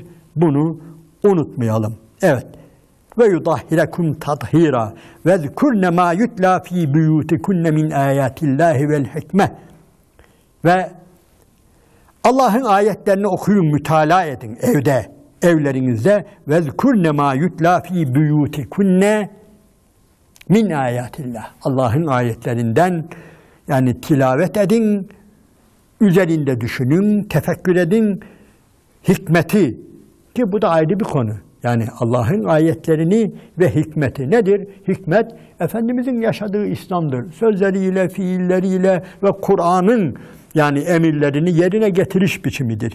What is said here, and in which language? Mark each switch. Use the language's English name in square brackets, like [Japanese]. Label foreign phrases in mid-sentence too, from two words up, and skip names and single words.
[Turkish] Bunu unutmayalım. Evet. [Arabic] ويطهركم تطهيرا واذكرن ما يتلى في بيوتكن من آيات الله والحكمة [Turkish] ve Allah'ın ayetlerini okuyun, mütalaa edin evde, evlerinizde. [Arabic] وَذْكُرْنَ مَا يُتْلَى ف۪ي بُيُوتِكُنَّ من آيات الله. [Turkish] Allah'ın ayetlerinden yani tilavet edin, üzerinde düşünün, tefekkür edin, hikmeti ki bu da ayrı bir konu. Yani Allah'ın ayetlerini ve hikmeti nedir? Hikmet, Efendimizin yaşadığı İslam'dır. Sözleriyle, fiilleriyle ve Kur'an'ın yani emirlerini yerine getiriş biçimidir.